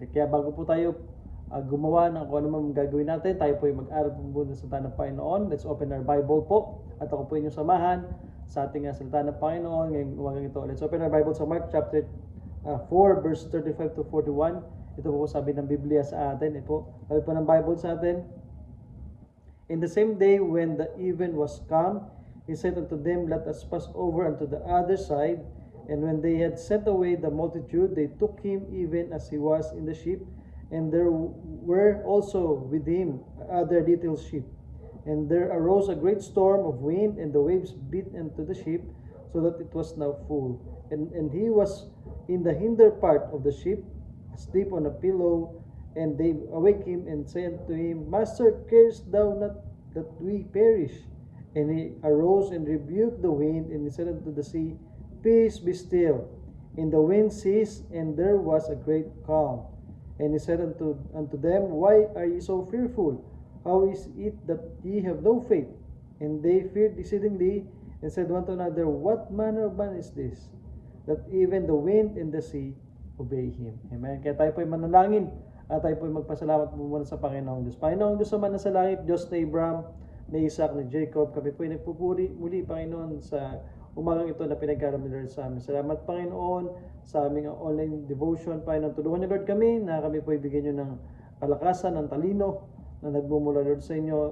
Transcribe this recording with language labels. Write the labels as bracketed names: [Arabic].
[Filipino] Kaya bago po tayo gumawa ng kung ano man gagawin natin, tayo po ay mag-aral po muna sa salita ng Panginoon. [English] Let's open our Bible po. [Filipino] At ako po inyong samahan sa ating salita ng Panginoon ngayong umagang ito. [English] Let's open our Bible sa Mark chapter 4 verse 35 to 41. [Filipino] Ito po sabi ng Biblia sa atin. Ito sabi po ng Bible sa atin. [English] In the same day when the even was come, he said unto them, Let us pass over unto the other side. And when they had sent away the multitude, they took him even as he was in the ship. And there were also with him other little sheep. And there arose a great storm of wind, and the waves beat into the ship, so that it was now full. And he was in the hinder part of the ship, asleep on a pillow. And they awake him and said to him, Master, carest thou not that we perish? And he arose and rebuked the wind, and he said unto the sea, Peace, be still. And the wind ceased, and there was a great calm. And he said unto them, Why are ye so fearful? How is it that ye have no faith? And they feared exceedingly, and said one to another, What manner of man is this, that even the wind and the sea obey him? Amen. [Filipino] Kaya tayo po ay manalangin, at tayo po ay magpasalamat muna sa Panginoong Diyos. Panginoong Diyos naman na sa langit, Diyos na Abraham, na Isaac, na Jacob, kami po ay nagpupuri muli, Panginoon, sa umagang ito na pinagkaroon ni Lord sa amin. Salamat, Panginoon, sa aming online devotion. Panginoon, tulungan niyo, Lord, kami na kami po ibigyan niyo ng kalakasan, ng talino na nagmumula, Lord, sa inyo.